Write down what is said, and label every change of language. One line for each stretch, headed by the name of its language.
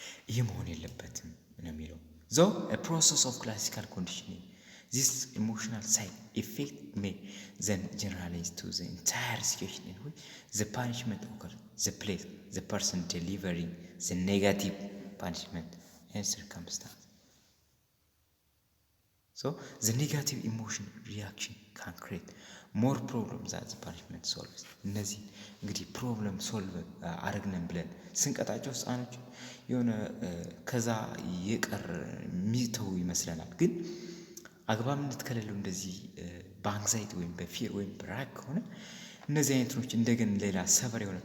Amharic: ይሄ መሆን የለበትም ነው የሚለው።
English: though a process of classical conditioning this emotional side effect may then generalize to the entire situation in which the punishment occurs, the place, the person delivering the negative punishment and circumstance. So the negative emotion reaction can create more problems than the punishment solves.
Amharic: እነዚህ እንግዲህ ፕሮብለም ሶልቭ አረግነን ብለን ስንቀጣቸው ህፃኖች የሆነ ከዛ የቀር ሚተው ይመስለናል። ግን አግባብነት ከሌለው እንደዚህ በአንግዛይቲ ወይም በፊር ወይም በራግ ከሆነ እነዚህ አይነቶች እንደገና ሌላ ሰቨር